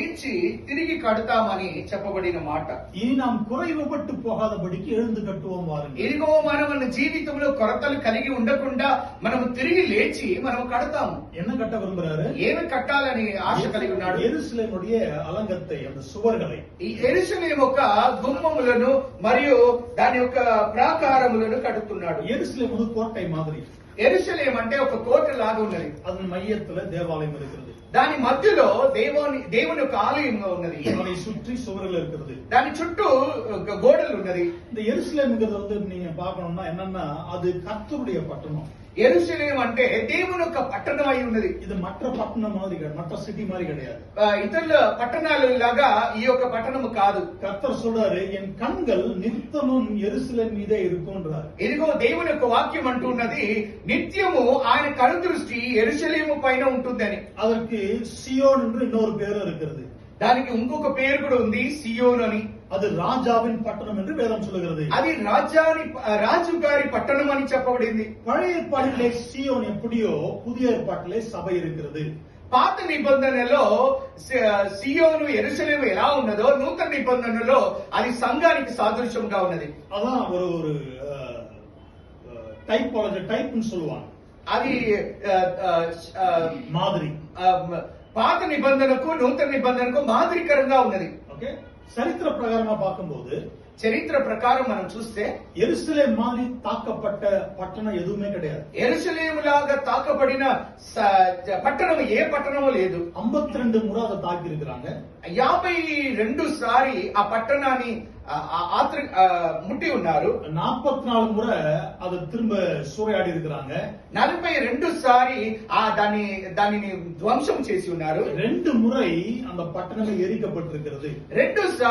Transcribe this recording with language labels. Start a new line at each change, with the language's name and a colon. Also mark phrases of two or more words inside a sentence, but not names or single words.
Telugu: లేచి తిరిగి కడతామని చెప్పబడిన మాట.
Tamil: இனி நாம் குறைவுபட்டு போகாதபடிக்கு எழுந்து கட்டுவோம் வாருங்கள்.
Telugu: ఇదిగో మనం మన జీవితంలో కొరతలు కలిగి ఉండకుండా మనం తిరిగి లేచి మనం కడతాము.
Tamil: என்ன கட்ட விரும்புறாரு?
Telugu: ఏమి కట్టాలని ఆశ కలిగి ఉన్నాడు?
Tamil: எருசலேமுடைய அலங்கத்தை, அந்த சுவர்களை.
Telugu: ఈ యెరూషలేము యొక్క గుమ్మములను మరియు దాని యొక్క ప్రాకారములను కడుతున్నాడు.
Tamil: எருசலேம் ஒரு கோட்டை மாதிரி.
Telugu: యెరూషలేము అంటే ఒక కోట లాగా ఉన్నది.
Tamil: அதன் மையத்துல தேவாலயம் இருக்கிறது.
Telugu: దాని మధ్యలో దేవుని యొక్క ఆలయంగా ఉన్నది.
Tamil: அதனை சுற்றி சுவர்கள் இருக்கிறது.
Telugu: దాని చుట్టూ గోడలు ఉన్నది.
Tamil: இந்த எருசலேம்ங்கிறது வந்து நீங்க பார்க்கணும்னா என்னன்னா, அது கர்த்தருடைய பட்டணம்.
Telugu: యెరూషలేము అంటే దేవుని యొక్క పట్టణం అయి ఉన్నది.
Tamil: இது மற்ற పట్టణం மாதிரி கிடையாது, மற்ற சிட்டி மாதிரி கிடையாது.
Telugu: ఇతరుల పట్టణాలు లాగా ఈ యొక్క పట్టణము కాదు.
Tamil: கர்த்தர் சொல்றாரு, என் கண்கள் நித்தமும் எருசலேம் மீதே இருக்கும்ன்றார்.
Telugu: ఇదిగో దేవుని యొక్క వాక్యం అంటున్నది, నిత్యము ఆయన కనుదృష్టి యెరూషలేము పైన ఉంటుందని.
Tamil: அதற்கு சியோன் என்று இன்னொரு பேர் இருக்கிறது.
Telugu: దానికి ఇంకొక పేరు కూడా ఉంది, సియోను అని.
Tamil: அது ராஜாவின் பட்டணம் என்று வேதம் சொல்லுகிறது.
Telugu: అది రాజు గారి పట్టణం అని చెప్పబడింది.
Tamil: பழைய ஏற்பாட்டிலே சியோன் எப்படியோ புதிய ஏற்பாட்டிலே சபை இருக்கிறது.
Telugu: పాత నిబంధనలో సియోను యెరూషలేము ఎలా ఉన్నదో నూతన నిబంధనలో అది సంఘానికి సాదృశ్యంగా ఉన్నది.
Tamil: அதான் ஒரு டைப்பாலஜி, டைப்னு சொல்லுவாங்க.
Telugu: అది
Tamil: மாதிரி.
Telugu: పాత నిబంధనకు నూతన నిబంధనకు మాదిరికరంగా ఉన్నది. ఓకే,
Tamil: சரித்திர பிரகாரமா பார்க்கும்போது,
Telugu: చరిత్ర ప్రకారం మనం చూస్తే
Tamil: எருசலேம் மாதிரி தாக்கப்பட்ட பட்டணம் எதுவுமே கிடையாது.
Telugu: యెరూషలేము లాగా తాకబడిన పట్టణం ఏ పట్టణమో లేదు.
Tamil: 52 முறை அதை தாக்கி இருக்கிறாங்க.
Telugu: 52 సారి ఆ పట్టణాన్ని ముట్టి ఉన్నారు.
Tamil: 44 முறை அதை திரும்ப சூறையாடி இருக்கிறாங்க.
Telugu: 42 సారి దానిని ధ్వంసం చేసి ఉన్నారు.
Tamil: 2 முறை அந்த பட்டணமே எரிக்கப்பட்டிருக்கிறது.
Telugu: 2 సార్లు